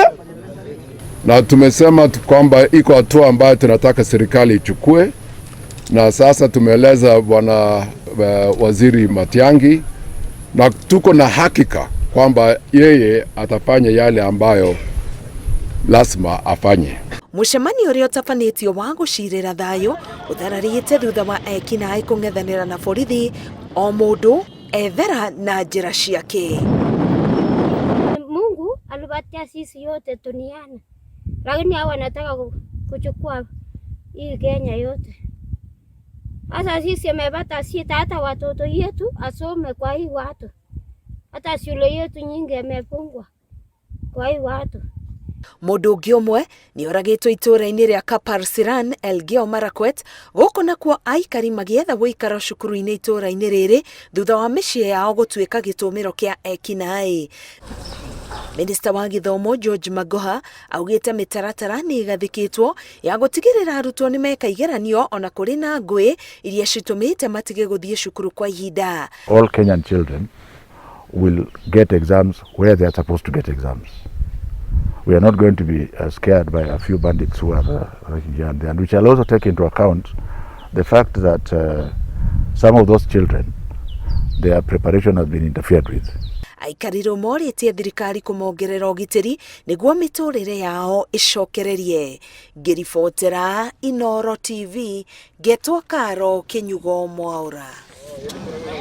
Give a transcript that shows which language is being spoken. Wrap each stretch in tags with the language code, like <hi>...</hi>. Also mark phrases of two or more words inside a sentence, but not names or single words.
<sw>na tumesema kwamba iko hatua ambayo tunataka serikali ichukue, na sasa tumeeleza bwana waziri Matiang'i na tuko na hakika kwamba yeye atafanya yale ambayo lazima afanye.</sw> <ki>Mũcemanio ũrĩa ũtabanĩtio wa gũcirĩra thayũ ũthararĩte thutha wa ekinaĩ kũng'ethanĩra na borithi, o mũndũ ethera na njĩra ciake.</ki> <sw>Mungu alipatia sisi yote duniani, lakini hao wanataka kuchukua hii Kenya yote. Sasa sisi amepata sita, hata watoto yetu asome kwa hii watu, hata shule yetu nyingi imefungwa kwa hii watu.</sw> <ki>Mũndũ ũngĩ ũmwe nĩ oragĩtwo itũra-inĩ rĩa Kaparsiran, Elgeyo Marakwet, gũkũ nakuo aikari magĩetha gũikara cukuru-inĩ itũra-inĩ rĩrĩ thutha wa mĩciĩ yao gũtuĩka gĩtũmĩro kĩa ekinaĩ. Minista wa gĩthomo George Magoha augĩte mĩtaratara nĩ ĩgathĩkĩtwo ya gũtigĩrĩra arutwo nĩ meka igeranio ona kũrĩ na ngũĩ iria citũmĩte matige gũthiĩ cukuru kwa ihinda.</ki> <en>All Kenyan children will get exams where they are supposed to get exams. We are not going to be scared by a few bandits who are here and there. And we shall also take into account the fact that some of those children, their preparation has been interfered with.</en> <ki>Aikari morĩtie thirikari kũmongerera ũgitĩri nĩguo mĩtũrĩre yao ĩcokererie. Ngĩribotera Inooro TV, Getwo Karo, Kĩnyugo Mwaũra.</ki>